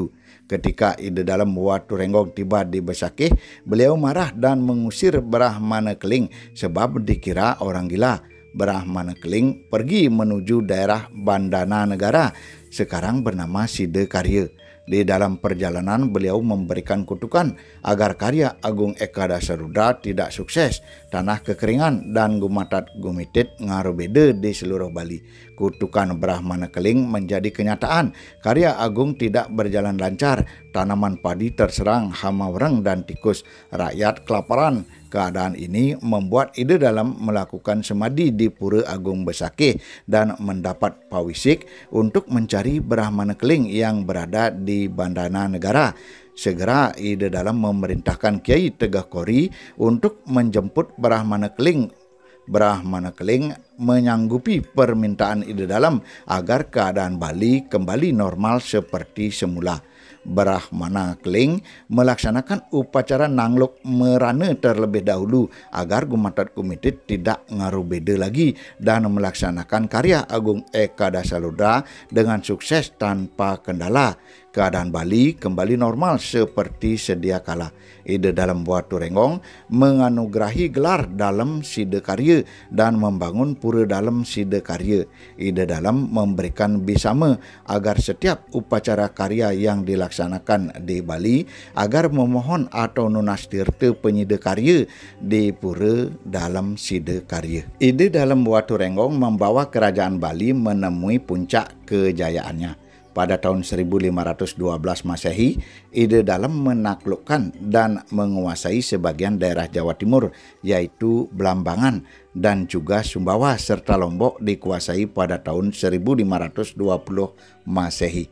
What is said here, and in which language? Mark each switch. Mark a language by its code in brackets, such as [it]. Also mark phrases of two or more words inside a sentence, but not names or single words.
[id] Ketika ide dalam Watu Renggong tiba di Besakih, beliau marah dan mengusir Brahmana Keling sebab dikira orang gila. Brahmana Keling pergi menuju daerah Bandana Negara, sekarang bernama Sidakarya. Di dalam perjalanan beliau memberikan kutukan agar karya Agung Eka Dasa Ludra tidak sukses, tanah kekeringan dan [ban] gumatat gumitit ngarubede [id] di seluruh Bali. Kutukan Brahmana Keling menjadi kenyataan. Karya Agung tidak berjalan lancar, tanaman padi terserang hama wereng dan tikus, rakyat kelaparan. Keadaan ini membuat ide dalam melakukan semadi di Pura Agung Besakih dan mendapat pawisik untuk mencari Brahmana Keling yang berada di Bandana Negara. Segera ide dalam memerintahkan Kiai Tegah Kori untuk menjemput Brahmana Keling. Brahmana Keling menyanggupi permintaan ide dalam agar keadaan Bali kembali normal seperti semula. Brahmana Keling melaksanakan upacara nangluk merana terlebih dahulu agar [ban] gumatat gumitit [id] tidak ngarubeda lagi dan melaksanakan karya Agung Eka Dasa Ludra dengan sukses tanpa kendala. Keadaan Bali kembali normal seperti sedia kala. Ide dalam Watu Renggong menganugerahi gelar dalam Sidakarya dan membangun pura dalam Sidakarya. Ide dalam memberikan bisama agar setiap upacara karya yang dilaksanakan di Bali agar memohon atau nunas tirta penyida karya di pura dalam Sidakarya. Ide dalam Watu Renggong membawa kerajaan Bali menemui puncak kejayaannya. Pada tahun 1512 Masehi, ide dalam menaklukkan dan menguasai sebagian daerah Jawa Timur, yaitu Blambangan dan juga Sumbawa serta Lombok dikuasai pada tahun 1520 Masehi.